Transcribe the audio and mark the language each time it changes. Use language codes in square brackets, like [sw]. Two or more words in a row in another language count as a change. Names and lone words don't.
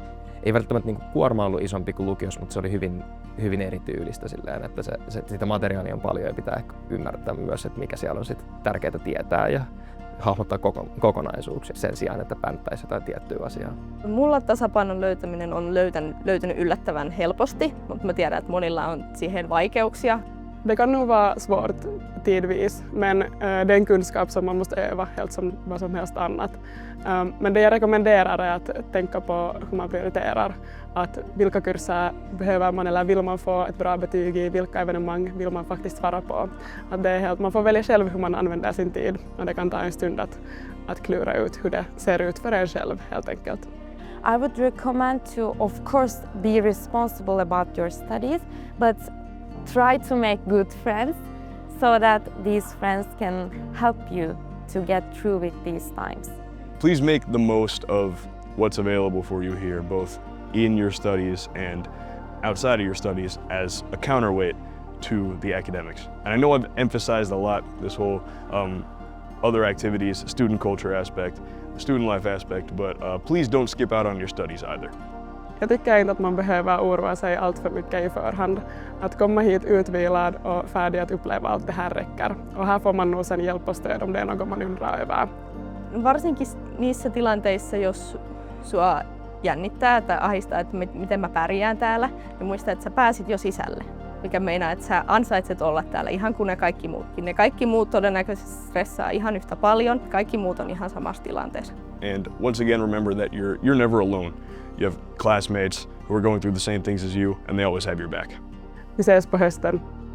[fi] Ei välttämättä niin kuin kuorma ollut isompi kuin lukiossa, mutta se oli hyvin erityylistä silleen, että sitä materiaalia on paljon ja pitää ehkä ymmärtää myös, että mikä siellä on sit tärkeää tietää ja hahmottaa kokonaisuuksia sen sijaan, että pänttäisi jotain tiettyä asiaa. Mulla tasapainon löytäminen on löytänyt yllättävän helposti, mutta mä tiedän, että monilla on siihen vaikeuksia. [sv] Det kan nog vara svårt tidvis, men det är en kunskap som man måste öva helt som vad som helst annat. Men det jag rekommenderar är att tänka på hur man prioriterar. Att vilka kurser behöver man eller vill man få ett bra betyg i, vilka evenemang vill man faktiskt vara på. Att det är helt, man får välja själv hur man använder sin tid och det kan ta en stund att klura ut hur det ser ut för en själv helt enkelt. [en] I would recommend to, of course, be responsible about your studies, but try to make good friends so that these friends can help you to get through with these times. Please make the most of what's available for you here, both in your studies and outside of your studies, as a counterweight to the academics. And I know I've emphasized a lot this whole other activities, student culture aspect, student life aspect, but please don't skip out on your studies either. [sv] Jag tycker inte att man behöver oroa sig allt för mycket i förhand. Att komma hit utvilad och färdig att uppleva allt det här räcker. Och här får man nog sen hjälp och stöd om det är något man undrar över. [fi] Varsinkin niissä tilanteissa, jos sua jännittää tai ahdistaa, että miten mä pärjään täällä, niin muista, että sä pääsit jo sisälle. Mikä meinaa, että sä ansaitset olla täällä ihan kuin ne kaikki muutkin. Ne kaikki muut todennäköisesti stressaa ihan yhtä paljon. Kaikki muut on ihan samassa tilanteessa. [en] And once again, remember that you're never alone. You have classmates who are going through the same things as you, and they always have your back. [sv] Vi ses på hösten.